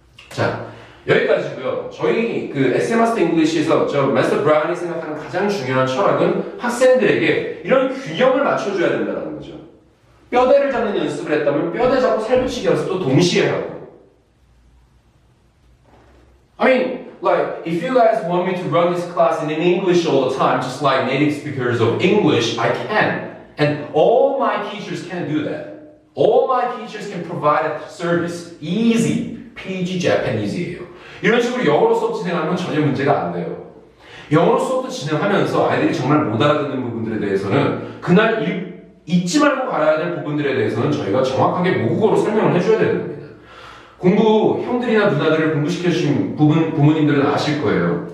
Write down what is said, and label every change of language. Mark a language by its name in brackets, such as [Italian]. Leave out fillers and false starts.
[Korean] 자, 여기까지고요. 저희 그 SM 마스터 잉글리시에서 저 마스터 브라운이 생각하는 가장 중요한 철학은 학생들에게 이런 균형을 맞춰줘야 된다는 거죠. 뼈대를 잡는 연습을 했다면 뼈대 잡고 살붙이기 연습도 동시에 하고 [English] I mean, like, if you guys want me to run this class in English all the time, just like native speakers of English, I can. And all my teachers can do that. All my teachers can provide a service. Easy. [Korean] PG Japanese예요. 이런 식으로 영어로 수업 진행하면 전혀 문제가 안 돼요. 영어로 수업도 진행하면서 아이들이 정말 못 알아듣는 부분들에 대해서는 그날 잊지 말고 가야 될 부분들에 대해서는 저희가 정확하게 모국어로 설명을 해줘야 되는 겁니다. 공부, 형들이나 누나들을 공부시켜주신 부모님들은 아실 거예요.